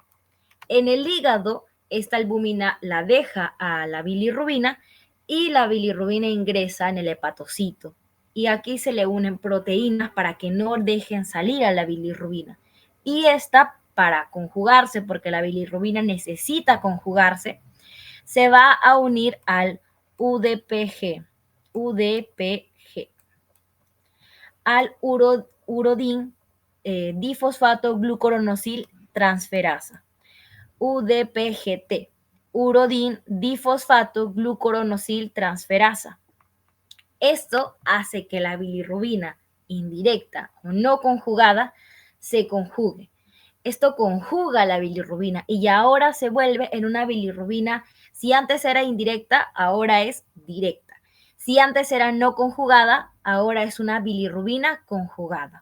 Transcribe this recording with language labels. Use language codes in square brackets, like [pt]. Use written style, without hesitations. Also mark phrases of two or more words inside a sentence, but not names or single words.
[es] En el hígado, esta albúmina la deja a la bilirrubina y la bilirrubina ingresa en el hepatocito. Y aquí se le unen proteínas para que no dejen salir a la bilirrubina. Y esta, para conjugarse, porque la bilirrubina necesita conjugarse, se va a unir al UDPG. al urodin difosfato glucuronosil transferasa, UDPGT, urodin difosfato glucuronosil transferasa. Esto hace que la bilirrubina indirecta o no conjugada se conjugue. Esto conjuga la bilirrubina y ya ahora se vuelve en una bilirrubina, si antes era indirecta, ahora es directa. Si antes era no conjugada, ahora es una bilirrubina conjugada.